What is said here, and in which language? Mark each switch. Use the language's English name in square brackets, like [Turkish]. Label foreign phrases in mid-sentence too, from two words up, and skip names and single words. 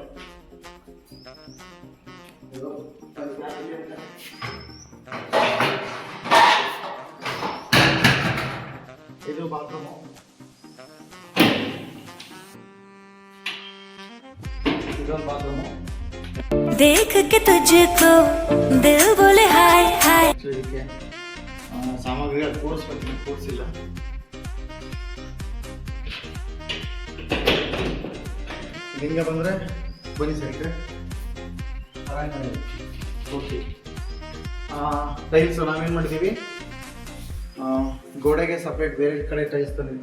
[Kannada] ಇದು ಬಾತ್ರೂಮು. ಇದೊಂದು ಬಾತ್ರೂಮು. [Hindi] देख के तुझको दिल बोले हाय हाय. [Kannada] ಇದಕ್ಕೆ ಸಾಮಗ್ರಿಗಳು ಕೂರಿಸ್ಬೇಕು, ಕೂರಿಸಿಲ್ಲ. ಹಿಂಗೆ ಬಂದರೆ ಬನ್ನಿ ಸರ್. ಓಕೆ, ಟೈಲ್ಸ್ ನಾವೇನು ಮಾಡಿದ್ದೀವಿ, ಗೋಡೆಗೆ ಸಪ್ರೇಟ್ ಬೇರೆ ಕಡೆ ಟೈಲ್ಸ್ ತಂದಿದ್ದು.